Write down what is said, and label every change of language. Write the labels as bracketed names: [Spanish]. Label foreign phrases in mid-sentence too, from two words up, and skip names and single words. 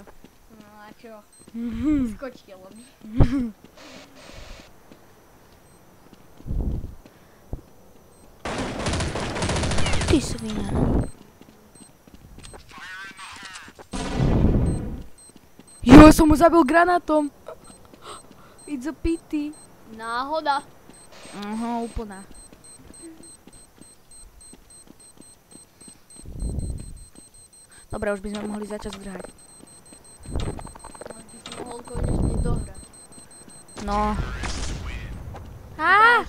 [Slovak] No a čo? Skočilo mi. Ty svina. Jo, som mu zabil granátom. [English] It's a pity. [Slovak] Náhoda. Aha, úplná. Dobre, už by sme mohli začať zdrhať. Už by si mohol konečne dohrať. No. Á!